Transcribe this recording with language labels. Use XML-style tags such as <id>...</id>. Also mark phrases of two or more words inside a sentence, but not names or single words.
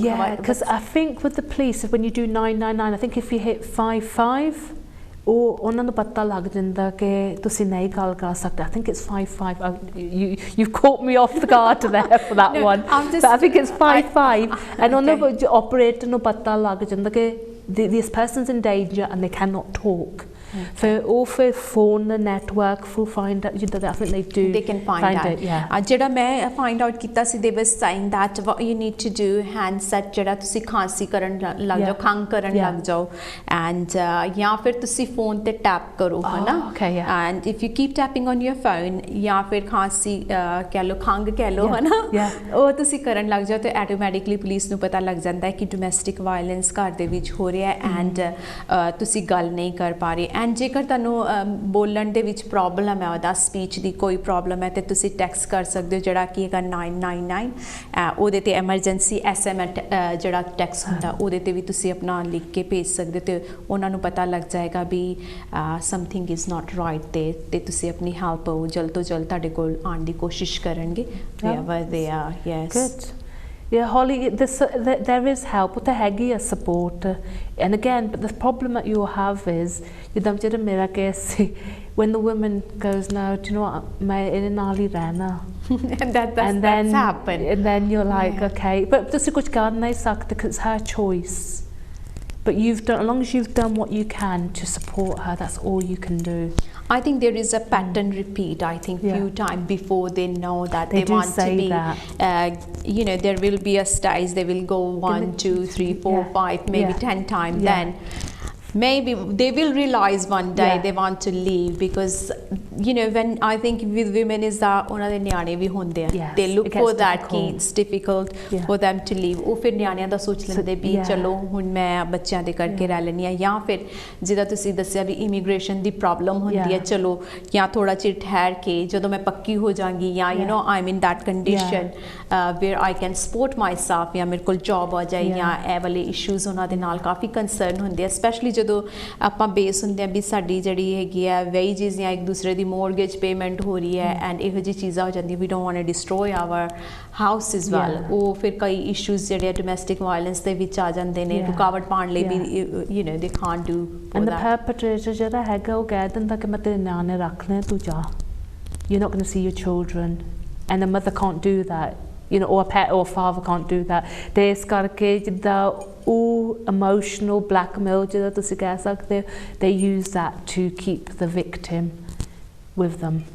<en>because I think with the police when you do 999 I think if you hit 55</en> <pa>ਉਹਨਾਂ ਨੂੰ ਪਤਾ ਲੱਗ ਜਾਂਦਾ ਕਿ ਤੁਸੀਂ ਨਹੀਂ ਗੱਲ ਕਰ ਸਕਦੇ</pa> <en>I think it's 55 you've caught me off the guard there for that one but I think it's 55 and</en> <pa>ਉਹਨਾਂ ਨੂੰ operator ਨੂੰ ਪਤਾ ਲੱਗ ਜਾਂਦਾ ਕਿ</pa> <en>this person's in danger and they cannot talk for phone the network for find out I think they do they can find out</en> <pa>ਜਿਹੜਾ ਮੈਂ</pa> <en>find out</en> <pa>ਕੀਤਾ ਸੀ</pa> <en>they were saying that what you need to do handset</en> <pa>ਜਿਹੜਾ ਤੁਸੀਂ ਖਾਂਸੀ ਕਰਨ ਲੱਗ ਜਾਓ ਖੰਘ ਕਰਨ ਲੱਗ ਜਾਓ and ਜਾਂ ਫਿਰ ਤੁਸੀਂ phone ਤੇ tap ਕਰੋ ਹਨਾ</pa> <en>and if you keep tapping on your phone</en> <pa>ਜਾਂ ਫਿਰ ਖਾਂਸੀ ਕਹਿ ਲਓ ਖੰਘ ਕਹਿ ਲਓ ਹਨਾ ਉਹ ਤੁਸੀਂ ਕਰਨ ਲੱਗ ਜਾਓ ਤੇ automatically ਪੁਲਿਸ ਨੂੰ ਪਤਾ ਲੱਗ ਜਾਂਦਾ ਹੈ ਕਿ</pa> <en>domestic violence</en> <pa>ਘਰ ਦੇ ਵਿੱਚ ਹੋ ਰਿਹਾ ਹੈ and ਤੁਸੀਂ ਗੱਲ ਨਹੀਂ ਕਰ ਪਾ ਰਹੇ and ਜੇਕਰ ਤੁਹਾਨੂੰ ਬੋਲਣ ਦੇ ਵਿੱਚ ਪ੍ਰੋਬਲਮ ਹੈ ਉਹਦਾ ਸਪੀਚ ਦੀ ਕੋਈ ਪ੍ਰੋਬਲਮ ਹੈ ਤੇ ਤੁਸੀਂ ਟੈਕਸਟ ਕਰ ਸਕਦੇ ਹੋ ਜਿਹੜਾ ਕਿ ਹੈਗਾ 999 ਉਹਦੇ ਤੇ</pa> <en>emergency SMS</en> <pa>ਜਿਹੜਾ ਟੈਕਸਟ ਹੁੰਦਾ ਉਹਦੇ ਤੇ ਵੀ ਤੁਸੀਂ ਆਪਣਾ ਲਿਖ ਕੇ ਭੇਜ ਸਕਦੇ ਤੇ ਉਹਨਾਂ ਨੂੰ ਪਤਾ ਲੱਗ ਜਾਏਗਾ ਵੀ</pa> <en>something is not right</en> <pa>ਤੇ ਤੁਸੀਂ ਆਪਣੀ ਹੈਲਪ ਜਲਦ ਤੋਂ ਜਲਦ ਤੁਹਾਡੇ ਕੋਲ ਆਉਣ ਦੀ ਕੋਸ਼ਿਸ਼ ਕਰਨਗੇ</pa> <en>wherever they are yes Yeah, Holly, there is help. There ਹੈਗੀ a support, and again, but the problem that you have is,</en> <pa>ਜਿੱਦਾਂ ਜਿਹੜਾ ਮੇਰਾ case ਸੀ,</pa> <en>when the woman goes, no, do you know what,</en> <pa>ਮੈਂ ਇਹਦੇ ਨਾਲ ਹੀ ਰਹਿਣਾ.</pa> <en>and that's happened. And then you're like, okay, but</en> <pa>ਤੁਸੀਂ ਕੁਝ ਕਰ ਨਹੀਂ ਸਕਦੇ</pa> <en>because it's her choice. but as long as you've done what you can to support her, that's all you can do. I think there is a pattern repeat. I think few times before they know that they do want say to be, that. you know, there will be a stage. They will go 1, 2, 3, 4, 5, maybe 10 times. Then maybe they will realize one day they want to leave, because you know, when I think with women is that</en> <pa>ਉਹਨਾਂ ਦੇ ਨਿਆਣੇ ਵੀ ਹੁੰਦੇ ਆ,</pa> <en>they look for that key. It's difficult for them to leave.</en> <pa>ਉਹ ਫਿਰ ਨਿਆਣਿਆਂ ਦਾ ਸੋਚ ਲੈਂਦੇ ਵੀ ਚਲੋ ਹੁਣ ਮੈਂ ਬੱਚਿਆਂ ਦੇ ਕਰਕੇ ਰਹਿ ਲੈਣੀ ਆ, ਜਾਂ ਫਿਰ ਜਿੱਦਾਂ ਤੁਸੀਂ ਦੱਸਿਆ ਵੀ ਇਮੀਗ੍ਰੇਸ਼ਨ ਦੀ ਪ੍ਰੋਬਲਮ ਹੁੰਦੀ ਹੈ, ਚਲੋ ਜਾਂ ਥੋੜਾ ਚਿਰ ਠਹਿਰ ਕੇ ਜਦੋਂ ਮੈਂ ਪੱਕੀ ਹੋ ਜਾਵਾਂਗੀ, ਜਾਂ</pa> <en>you know I'm in that condition where I can support myself,</en> <pa>ਜਾਂ ਮੇਰੇ ਕੋਲ ਜੌਬ ਆ ਜਾਏ, ਜਾਂ ਇਹ ਵਾਲੇ ਇਸ਼ੂਜ਼ ਉਹਨਾਂ ਦੇ ਨਾਲ ਕਾਫੀ ਕੰਸਰਨ ਹੁੰਦੇ ਆ, ਸਪੈਸ਼ਲੀ ਜਦੋਂ ਆਪਾਂ ਬੇਸ ਹੁੰਦੇ ਆ ਵੀ ਸਾਡੀ ਜਿਹੜੀ ਹੈਗੀ ਆ ਵੇਜਿਸ ਜਾਂ ਇੱਕ ਦੂਸਰੇ ਦੀ</pa> <en>mortgage payment</en> <pa>ਹੋ ਰਹੀ ਹੈ, ਐਂਡ ਇਹੋ ਜਿਹੀ ਚੀਜ਼ਾਂ ਹੋ ਜਾਂਦੀਆਂ,</pa> <en>we don't want to destroy our house as well.</en> <pa>ਉਹ ਫਿਰ ਕਈ ਇਸ਼ੂਜ਼ ਜਿਹੜੇ ਡੋਮੈਸਟਿਕ ਵਾਇਲੈਂਸ ਦੇ ਵਿੱਚ ਆ ਜਾਂਦੇ ਨੇ, ਰੁਕਾਵਟ ਪਾਉਣ ਲਈ ਵੀ</pa> <en>you know they can't do for and that. the perpetrator</en> <pa>ਜਿਹੜਾ ਹੈਗਾ ਉਹ ਕਹਿ ਦਿੰਦਾ ਕਿ ਮੈਂ ਤੇਰੇ ਨਿਆਣੇ ਰੱਖ ਲੈ, ਤੂੰ ਜਾ,</pa> <en>you're not going to see your children, and the mother can't do that, you know, or a pet or a father can't do that.</en> <pa>ਤੇ ਇਸ ਕਰਕੇ ਜਿੱਦਾਂ ਉਹ</pa> <en>emotional blackmail</en> <pa>ਜਿਹੜਾ ਤੁਸੀਂ ਕਹਿ ਸਕਦੇ ਹੋ,</pa> <en>they use that to keep the victim with them.</en>